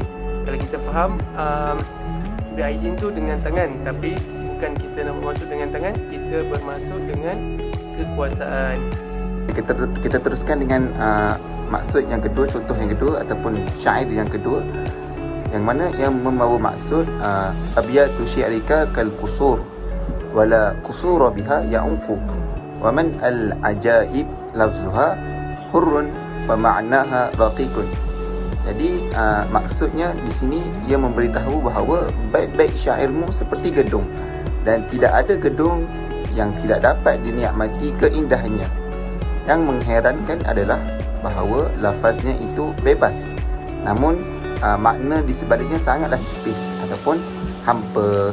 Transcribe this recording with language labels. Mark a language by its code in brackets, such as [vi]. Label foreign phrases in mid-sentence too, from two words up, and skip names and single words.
[ms] Kalau kita faham bi'aidin tu dengan tangan, tapi bukan kita nak bermaksud dengan tangan, kita bermaksud dengan kekuasaan. Kita teruskan dengan maksud yang kedua, contoh yang kedua ataupun syair yang kedua, yang mana yang membawa maksud [ar] أبيات شعرك كالقصور ولا قصور بها يعوق ومن العجائب لفظها حر ومعناها رقيق. [ms] Jadi maksudnya di sini ia memberitahu bahawa baik-baik syairmu seperti gedung dan tidak ada gedung yang tidak dapat dinikmati keindahannya. Yang mengherankan adalah bahawa lafaznya itu bebas, namun makna di sebaliknya sangatlah tipis ataupun hampa.